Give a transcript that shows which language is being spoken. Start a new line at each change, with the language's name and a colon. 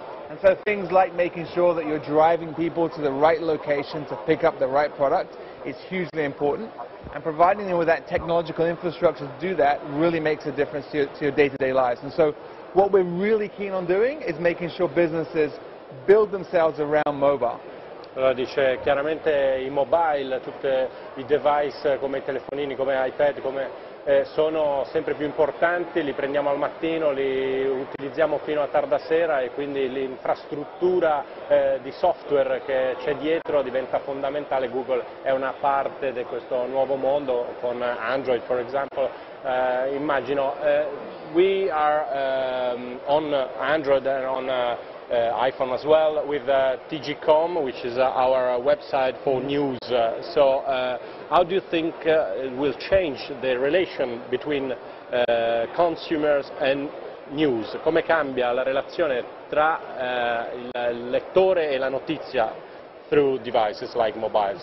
English: And so things like making sure that you're driving people to the right location to pick up the right product is hugely important. And providing them with that technological infrastructure to do that really makes a difference to your day-to-day lives. And so what we're really keen on doing is making sure businesses build themselves around mobile.
Italian: Allora dice chiaramente i mobile, tutti i device come i telefonini, come iPad, sono sempre più importanti, li prendiamo al mattino, li utilizziamo fino a tarda sera e quindi l'infrastruttura di software che c'è dietro diventa fondamentale. Google è una parte di questo nuovo mondo con Android,
English: for example.
Italian: Immagino,
English: we are on Android and on iPhone as well with TG.com, which is our website for news. So how do you think it will change the relation between consumers and news?
Italian: Come cambia la relazione tra il lettore e la notizia
English: through devices like mobile?